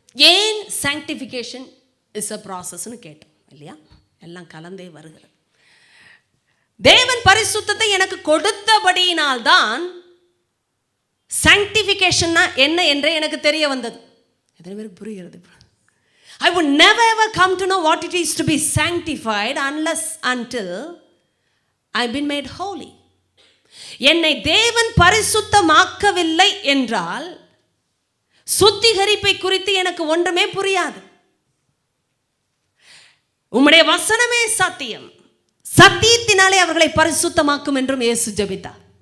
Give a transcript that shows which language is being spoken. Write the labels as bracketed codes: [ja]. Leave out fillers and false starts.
[ta] ஏன் [en] sanctification is a ப்ராசஸ்ன்னு [ta] கேட்டோம் இல்லையா? எல்லாம் கலந்தே வருகிறது. தேவன் பரிசுத்தத்தை எனக்கு கொடுத்தபடியினால்தான் சாங்டிஃபிகேஷன்னா என்ன என்றே எனக்கு தெரிய வந்தது. எத்தனை பேருக்கு புரிகிறது? [en] I would never ever come to know what it is to be sanctified unless until I've been made holy. [ta] என்னை தேவன் பரிசுத்தமாக்கவில்லை என்றால் சுத்திகரிப்பை குறித்து எனக்கு ஒன்றுமே புரியாது. உம்முடைய வசனமே சத்தியம், சத்தியத்தினாலே அவர்களை பரிசுத்தமாக்கும் என்றும் இயேசு ஜெபித்தார்.